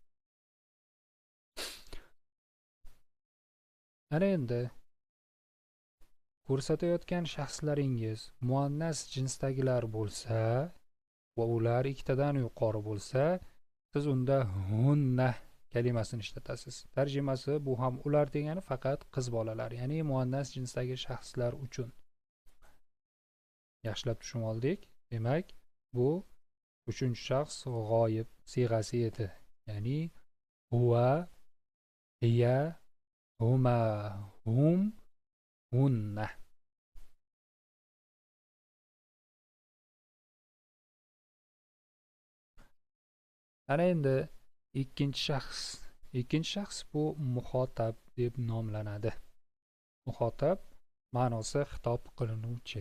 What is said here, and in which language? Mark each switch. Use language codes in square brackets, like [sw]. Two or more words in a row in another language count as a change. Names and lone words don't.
[uz] Ana endi ko'rsatayotgan shaxslaringiz muannas jinsdagilar bo'lsa va ular ikkitadan yuqori bo'lsa, siz unda hunna kalimasini ishlatasiz. Tarjimasi bu ham ular degani, faqat qiz bolalar, ya'ni muannas jinsdagi shaxslar uchun. Yaxshilab tushunib oldik. Demak, bu uchinchi shaxs g'oyib siyg'asi edi. [ar] يعني هو هي هما هم هن. [uz] Ana endi ikkinchi shaxs bu muxotab deb nomlanadi. Muxotab ma'nosi xitob qilinuvchi.